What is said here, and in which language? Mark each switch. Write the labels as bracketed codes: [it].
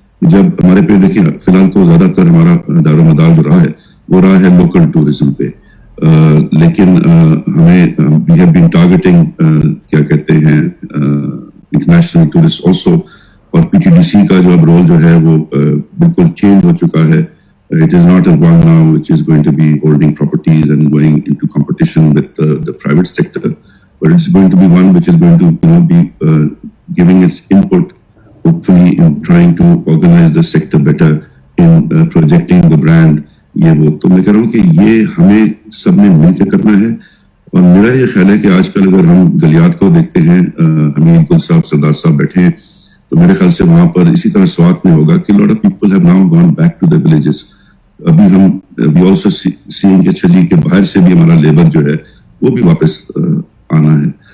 [ur] جب ہمارے پہ دیکھیں فی الحال تو زیادہ تر ہمارا دار و مدار جو رہا ہے وہ رہا ہے لوکل ٹورزم پہ, لیکن ہمیں [en] we have been targeting [ur] کیا کہتے ہیں انٹرنیشنل ٹورسٹ آلسو. اور پی ٹی ڈی سی کا جو اب رول جو ہے وہ بالکل چینج ہو چکا ہے. [en] It is not a one now which is going to be holding properties and going into competition with the private sector, but it's going to be one which is going to be giving its input, hopefully in trying to organize the sector better in projecting the brand. [ur] یہ وہ تو میں کہہ رہا ہوں کہ یہ ہمیں سب نے مل کے کرنا ہے. اور میرا یہ خیال ہے کہ آج کل اگر ہم گلیات کو دیکھتے ہیں, حمید گل صاحب سردار صاحب بیٹھے ہیں, تو میرے خیال سے وہاں پر اسی طرح سوات میں ہوگا کہ [en] lot of people have now gone back to the villages. [ur] ابھی ہم [en] we also seeing [ur] کہ اچھا جی کہ باہر سے بھی ہمارا لیبر جو ہے وہ بھی واپس آنا ہے.